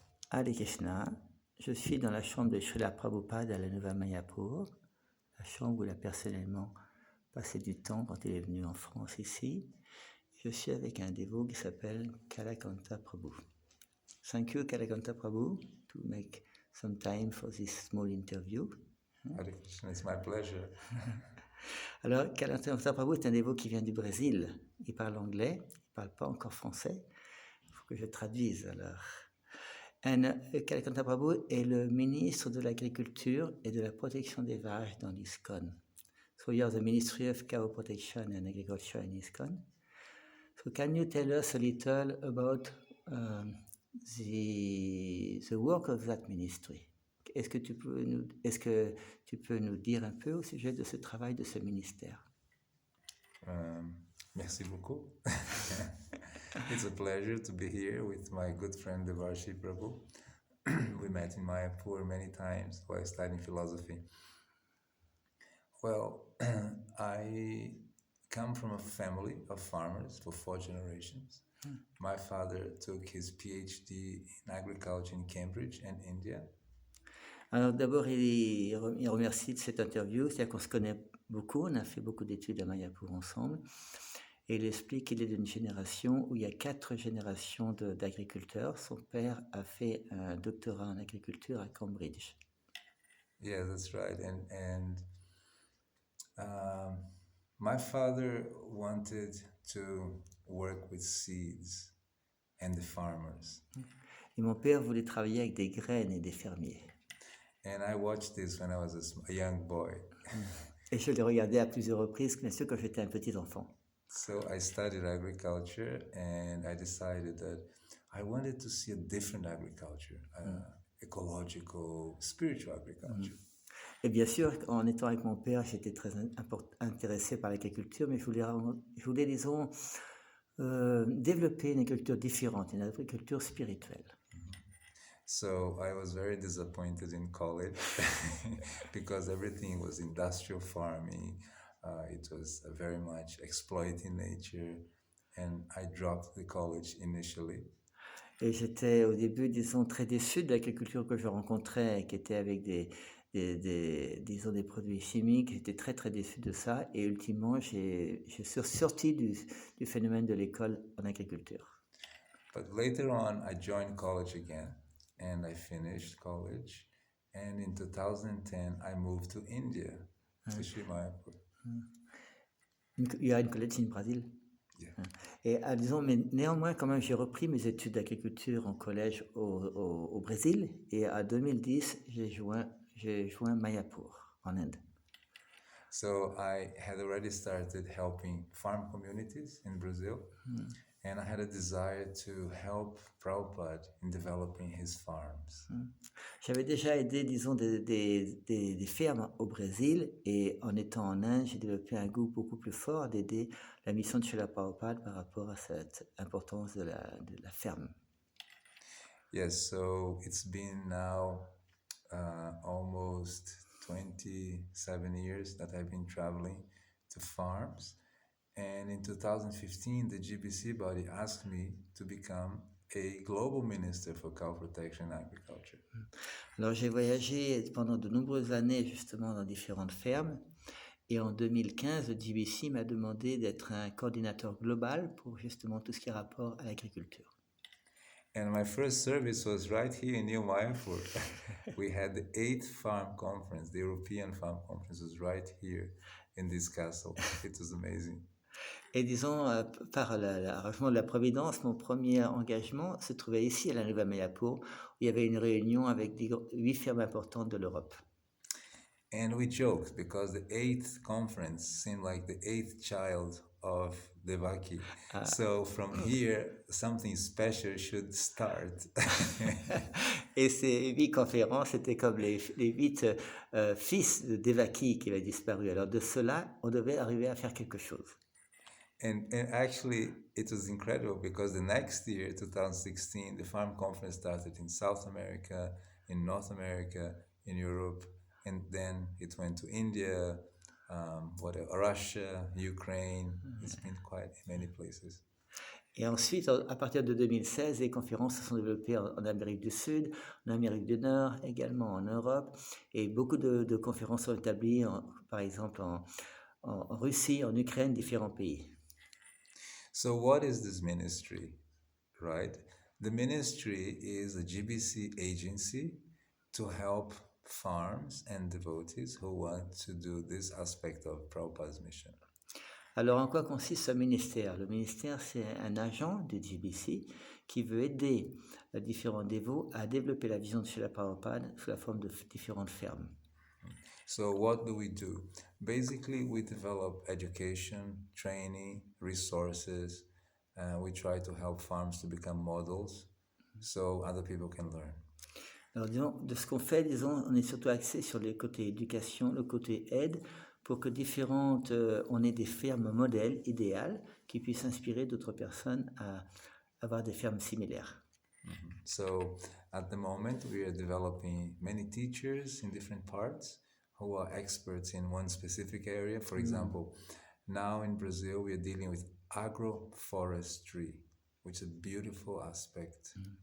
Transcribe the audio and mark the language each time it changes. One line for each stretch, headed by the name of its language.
French: Hare Krishna, je suis dans la chambre de Srila Prabhupada à la Nouvelle Mayapur, la chambre où il a personnellement passé du temps quand il est venu en France ici. Je suis avec un dévot qui s'appelle Kalakantha Prabhu.
English: Thank you, Kalakantha Prabhu, to make some time for this small interview. Hare Krishna, it's my pleasure.
French: Alors, Kalakantha Prabhu est un dévot qui vient du Brésil. Il parle anglais, il ne parle pas encore français. Il faut que je traduise alors. Kalakantha Prabhu est le ministre de l'Agriculture et de la Protection des vaches dans l'ISKCON.
English: So you are the Ministry of Cow Protection and Agriculture in ISKCON. So can you tell us a little about the work of that ministry?
French: Est-ce que tu peux nous dire un peu au sujet de ce travail de ce ministère? Merci beaucoup.
English: It's a pleasure to be here with my good friend Devarshi Prabhu. We met in Mayapur many times while studying philosophy. Well, I come from a family of farmers for 4 generations. My father took his PhD in agriculture in Cambridge and India.
French: Alors d'abord, il remercie de cette interview, c'est-à-dire qu'on se connaît beaucoup, on a fait beaucoup d'études à Mayapur ensemble, et il explique qu'il est d'une génération où il y a 4 générations d'agriculteurs. Son père a fait un doctorat en agriculture à Cambridge.
English: Yeah, that's right. And my father wanted to work with seeds and the farmers.
French: Et mon père voulait travailler avec des graines et des fermiers.
English: And I watched this when I was a young boy.
French: Et je l'ai regardé à plusieurs reprises, bien sûr, quand j'étais un petit enfant.
English: So I studied agriculture and I decided that I wanted to see a different agriculture, ecological, spiritual agriculture.
French: Et bien sûr, en étant avec mon père, j'étais très intéressé par l'agriculture, mais je voulais disons, développer une agriculture différente, une agriculture spirituelle.
English: So I was very disappointed in college because everything was industrial farming. It was very much exploiting nature, and I dropped the college initially.
French: Et j'étais au début, disons, très déçu de l'agriculture que je rencontrais, qui était avec disons, des produits chimiques. J'étais très, très déçu de ça. Et ultimement, je suis sorti du phénomène de l'école en agriculture.
English: But later on, I joined college again, and I finished college. And in 2010, I moved to India, to Sriman Kalakantha.
French: Il y a une collège au Brésil.
English: Yeah.
French: Et disons, mais néanmoins, quand même, j'ai repris mes études d'agriculture en collège au Brésil. Et en 2010, j'ai joint Mayapur, en Inde.
English: So I had already started helping farm communities in Brazil. And I had a desire to help Prabhupada in developing his farms.
French: J'avais déjà aidé, disons, des fermes au Brésil, et en étant en Inde, j'ai développé un goût beaucoup plus fort d'aider la mission de Srila Prabhupada par rapport à cette importance de la ferme.
English: Yes, so it's been now almost 27 years that I've been traveling to farms. And in 2015, the GBC body asked me to become a global minister for cow protection and agriculture.
French: Alors j'ai voyagé pendant de nombreuses années justement dans différentes fermes, et en 2015, le GBC m'a demandé d'être un coordinateur global pour justement tout ce qui est rapport à l'agriculture.
English: And my first service was right here in New Mayapur. We had the 8th farm conference, the European farm conference was right here in this castle. It was amazing.
French: Et disons, par l'arrangement de la Providence, mon premier engagement se trouvait ici à la Nouvelle Mayapur, où il y avait une réunion avec 8 fermes importantes de l'Europe.
English: And we joked because the 8th conference seemed like the 8th child of Devaki. So from here, something special should start.
French: Et ces 8 conférences étaient comme les 8 fils de Devaki qui avaient disparu. Alors de cela, on devait arriver à faire quelque chose.
English: And actually, it was incredible because the next year, 2016, the farm conference started in South America, in North America, in Europe, and then it went to India, Russia, Ukraine. It's been quite many places.
French: Et ensuite, à partir de 2016, les conférences se sont développées en Amérique du Sud, en Amérique du Nord, également en Europe. Et beaucoup de conférences sont établies, par exemple, en Russie, en Ukraine, différents pays.
English: So what is this ministry, right? The ministry is a GBC agency to help farms and devotees who want to do this aspect of Prabhupada's mission.
French: Alors, en quoi consiste ce ministère? Le ministère, c'est un agent du GBC qui veut aider différents dévots à développer la vision de Srila Prabhupada sous la forme de différentes fermes.
English: So what do we do? Basically, we develop education, training, resources. We try to help farms to become models so other people can learn.
French: Alors, disons, de ce qu'on fait, disons, on est surtout axé sur le côté éducation, le côté aide, pour que on ait des fermes modèles idéales qui puissent inspirer d'autres personnes à avoir des fermes similaires.
English: So at the moment, we are developing many teachers in different parts who are experts in one specific area. For example, now in Brazil, we are dealing with agroforestry, which is a beautiful aspect.